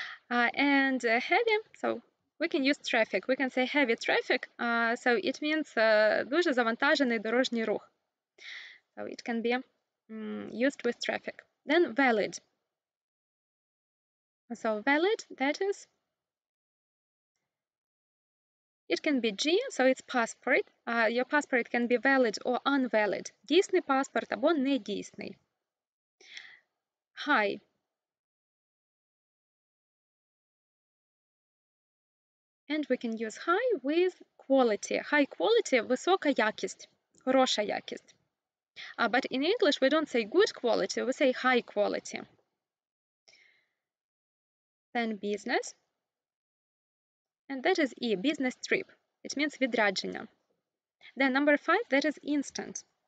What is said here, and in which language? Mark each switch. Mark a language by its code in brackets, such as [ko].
[en] And heavy, so we can use traffic. We can say heavy traffic, so it means [uk] дуже завантажений дорожній рух. [en] So it can be used with traffic. Then valid. So valid, that is, it can be G, so it's passport. Your passport can be valid or unvalid. [uk] Дійсний паспорт або недійсний. [en] High. And we can use high with quality. High quality [uk] – висока якість, хороша якість. [en] But in English, we don't say good quality, we say high quality. Then business. And that is E, business trip. It means відрядження. Then number 5, that is instant.